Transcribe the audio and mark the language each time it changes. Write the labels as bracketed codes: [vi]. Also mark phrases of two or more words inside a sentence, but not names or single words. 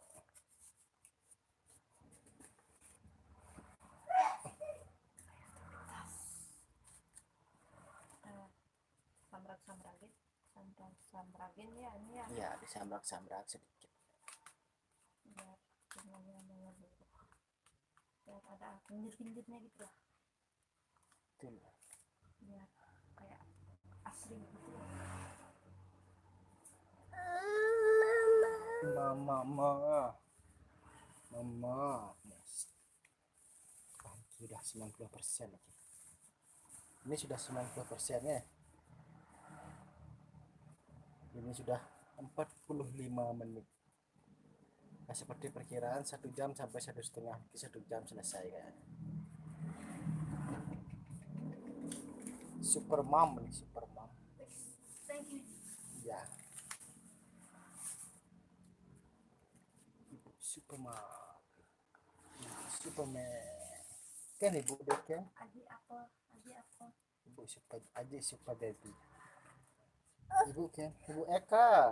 [id] Samrak-samrakin. Samrak-samrakin ya ini ya. Iya, disambrak-sambrak sedikit. Biar bunganya dengar dulu. Biar ada pinggir-pinggirnya gitu lah. Betul. Biar kayak asri gitu ya. Mama. Yes. Ah, sudah 90% lagi. Ini sudah 90% ya. Ini sudah 45 menit. Nah, seperti perkiraan 1 jam sampai 1,5 1 jam selesai kan. [en] Super mom [id] nih, [en] super mom. Thank you. [id] Ya. Ibu [en] super mom. [id] Ibu Superman. Kan ibu deh kan? Adik apa? Ibu super adik [en] super baby. [id] Ibu kan? Ibu Eka.